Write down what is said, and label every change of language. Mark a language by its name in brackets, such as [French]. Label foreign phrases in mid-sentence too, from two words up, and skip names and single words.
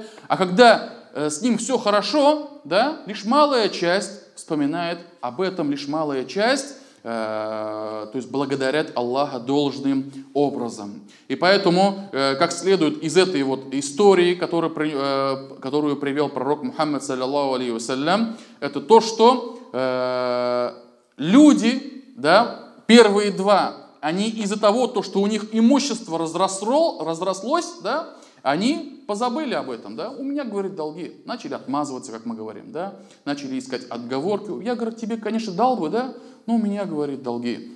[Russian] А когда с ним все хорошо, да, лишь малая часть вспоминает об этом, лишь малая часть, то есть благодарят Аллаха должным образом. И поэтому, как следует из этой вот истории, которую привел пророк Мухаммад, [Arabic] صلى الله عليه وسلم, [Russian] это то, что люди, да, первые два, они из-за того, что у них имущество разрослось, да, они позабыли об этом, да, у меня, говорит, долги, начали отмазываться, как мы говорим, да, начали искать отговорки, я, говорит, тебе, конечно, дал бы, да, но у меня, говорит, долги.